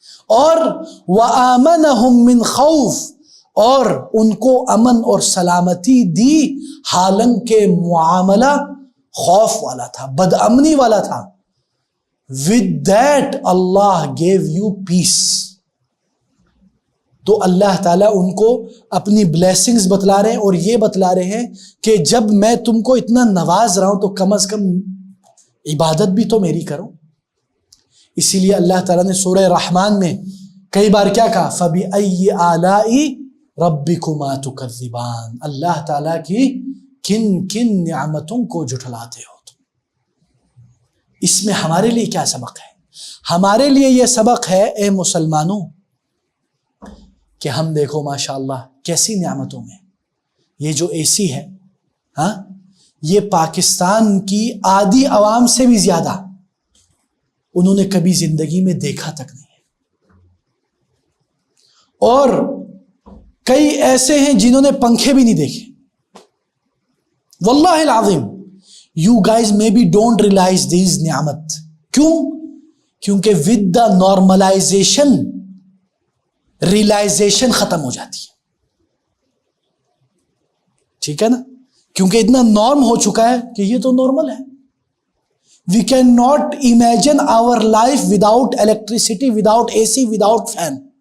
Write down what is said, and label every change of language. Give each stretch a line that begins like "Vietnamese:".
Urdu: اور
Arabic: وآمنهم من خوف،
Urdu: اور ان کو امن اور سلامتی دی حالانکہ معاملہ خوف والا تھا، بدامنی والا تھا.
English: With that Allah gave you peace.
Urdu: تو اللہ تعالیٰ ان کو اپنی بلیسنگز بتلا رہے ہیں اور یہ بتلا رہے ہیں کہ جب میں تم کو اتنا نواز رہا ہوں تو کم از کم عبادت بھی تو میری کرو. اسی لیے اللہ تعالیٰ نے سورہ رحمان میں کئی بار کیا کہا؟
Arabic: فَبِأَيِّ آلَاءِ رَبِّكُمَا تُكَذِّبَانِ.
Urdu: اللہ تعالیٰ کی کن کن نعمتوں کو جھٹلاتے ہو تم. اس میں ہمارے لیے کیا سبق ہے؟ ہمارے لیے یہ سبق ہے اے مسلمانوں کہ ہم دیکھو ماشاءاللہ کیسی نعمتوں میں یہ جو اے سی ہے، یہ پاکستان کی آدھی عوام سے بھی زیادہ انہوں نے کبھی زندگی میں دیکھا تک نہیں ہے. اور کئی ایسے ہیں جنہوں نے پنکھے بھی نہیں دیکھے.
Arabic: واللہ العظیم
English: you guys maybe don't realize these نعمت.
Urdu: کیوں؟ کیونکہ
English: with the normalization
Urdu: ریلائزیشن ختم ہو جاتی ہے. ٹھیک ہے نا؟ کیونکہ اتنا نارم ہو چکا ہے کہ یہ تو نارمل ہے.
English: We can not imagine our life without electricity, without A C, without fan.